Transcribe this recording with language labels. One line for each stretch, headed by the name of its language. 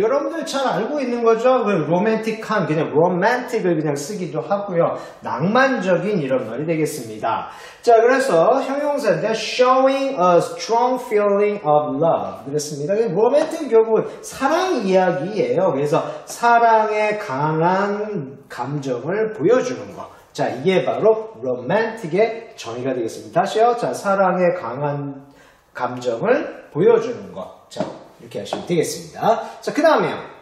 Korean: 여러분들 잘 알고 있는 거죠? 그 romantic한, 그냥 romantic을 그냥 쓰기도 하고요. 낭만적인 이런 말이 되겠습니다. 자, 그래서 형용사인데
English: showing a strong feeling of love.
Korean: 그렇습니다. romantic 결국은 사랑 이야기예요. 그래서 사랑의 강한 감정을 보여주는 거. 자, 이게 바로 romantic의 정의가 되겠습니다. 다시요. 자, 사랑의 강한 감정을 보여주는 거. 자, 이렇게 하시면 되겠습니다. 자, 그 다음에요.